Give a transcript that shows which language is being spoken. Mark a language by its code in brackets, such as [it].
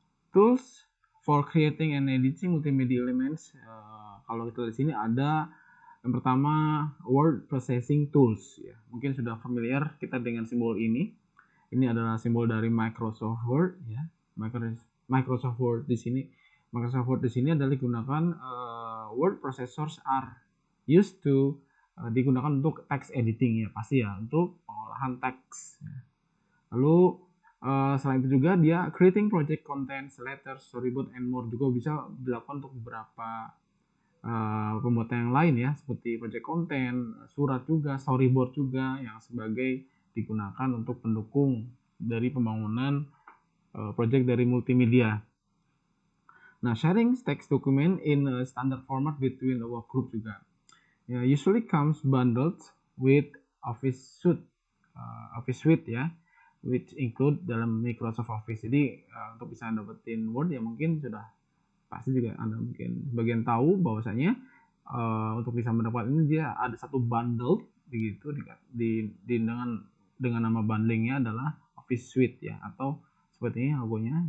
[en] Tools for creating and editing multimedia elements. [id] Kalau kita di sini ada yang pertama word processing tools. Ya, mungkin sudah familiar kita dengan simbol ini. Ini adalah simbol dari Microsoft Word. Ya, Microsoft Word di sini. Microsoft Word di sini adalah digunakan [en] word processors are used to [id] digunakan untuk text editing ya pasti ya untuk pengolahan teks. Ya. Lalu selain itu juga dia [en] creating project content, letters, storyboard, and more [id] juga bisa dilakukan untuk beberapa pembuatan yang lain ya, seperti project content, surat juga, storyboard juga yang sebagai digunakan untuk pendukung dari pembangunan project dari multimedia. Nah, [en] sharing text document in a standard format between our group juga. Usually comes bundled with Office Suite ya, which include [id] dalam [en] Microsoft Office. [id] Jadi untuk bisa dapetin Word ya mungkin sudah pasti juga Anda mungkin sebagian tahu bahwasanya untuk bisa mendapatkan ini dia ada satu bundle begitu dengan nama bundlingnya adalah Office Suite ya, atau seperti ini logonya.